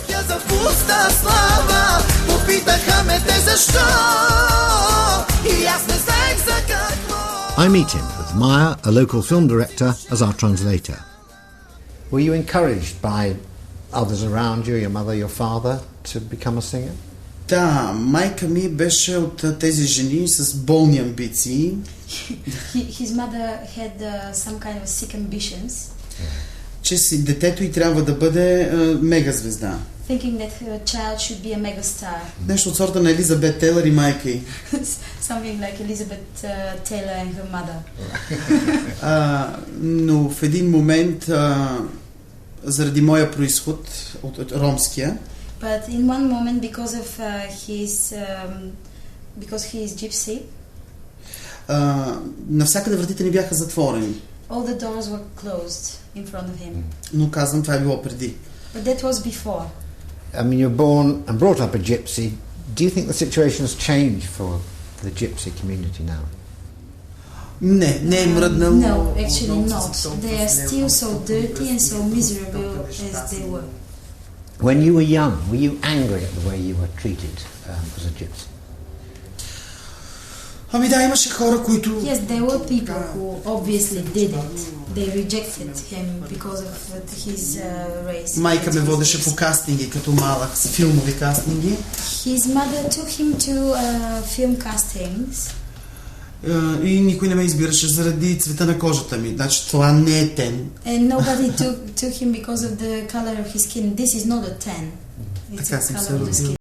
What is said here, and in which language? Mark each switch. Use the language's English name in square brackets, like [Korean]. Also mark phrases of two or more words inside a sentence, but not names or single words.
[English] I meet him with Maya, a local film director, as our translator. Were you encouraged by others around you, your mother, your father, to become a singer? [Bulgarian] Да, майка ми беше от тези жени с болни амбиции. [English] His mother had some kind of sick ambitions. [Bulgarian] Че детето й трябва да бъде мегазвезда. [English] Thinking that her child should be a megastar. [Bulgarian] Нещо от сорта на Елизабет Тейлър и майка й. [English] Something like Elizabeth Taylor and her mother. [Bulgarian] Но в един момент, заради моя происход от ромския, [English] but in one moment, because he is gypsy, [Bulgarian] навсякъде вратите ни бяха затворени. [English] all the doors were closed in front of him. [Bulgarian] Но казвам, това е било преди. [English] But that was before. I mean, you're born and brought up a gypsy. Do you think the situation has changed for the gypsy community now? [Bulgarian] Не е мръднало. [English] No, actually not. They are still so dirty and so miserable as they were. When you were young, were you angry at the way you were treated as a gypsy? [Bulgarian] Ами да, имаше хора, които... [English] Yes, there were people who obviously did it. They rejected him because of his race. [Bulgarian] Майка ме водеше по кастинги като малък, с филмови кастинги. [English] His mother took him to film castings. [Bulgarian] И никой не ме избираше заради цвета на кожата ми. Значи това не е тен. [English] And nobody took him because of the color of his skin. This is not a tan. It's a color of the skin.